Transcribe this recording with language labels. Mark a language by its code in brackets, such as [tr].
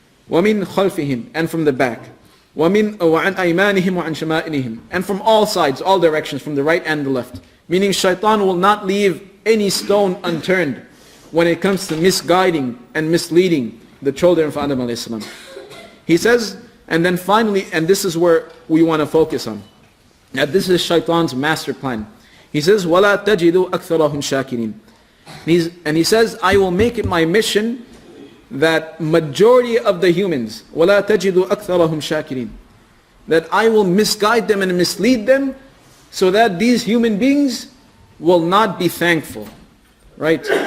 [ar] وَمِنْ خَلْفِهِمْ, [en] and from the back. [ar] وَعَنْ أَيْمَانِهِمْ وَعَنْ شَمَائِلِهِمْ, [en] and from all sides, all directions, from the right and the left. Meaning shaitan will not leave any stone unturned when it comes to misguiding and misleading the children of Adam alayhi salam. He says, and then finally, and this is where we want to focus on, that this is shaitan's master plan. [ar] He says, وَلَا تَجِدُوا أَكْثَرَهُمْ شَاكِرِينَ. [en] And he says, I will make it my mission that majority of the humans, [ar] وَلَا تَجِدُوا أَكْثَرَهُمْ شَاكِرِينَ, [en] that I will misguide them and mislead them so that these human beings will not be thankful. Right?